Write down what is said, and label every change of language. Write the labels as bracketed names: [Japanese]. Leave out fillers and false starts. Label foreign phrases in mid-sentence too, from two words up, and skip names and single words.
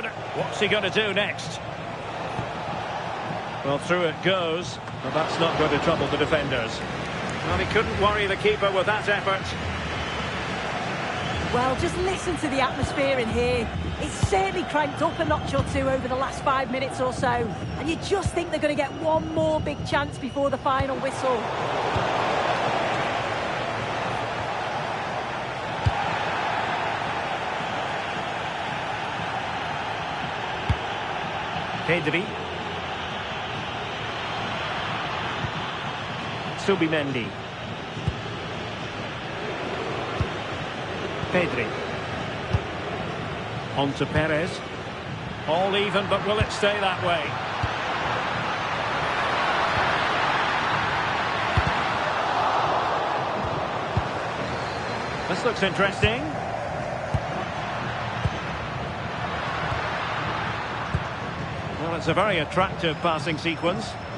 [English] What's he going to do next? Well, through it goes, but that's not going to trouble the defenders. Well, he couldn't worry the keeper with that effort. Well, just listen to the atmosphere in here. It's certainly cranked up a notch or two over the last 5 minutes or so. And you just think they're going to get one more big chance before the final whistle. Pedri. Subimendi. Pedri. On to Perez. All even, but will it stay that way? This looks interesting. Well, it's a very attractive passing sequence.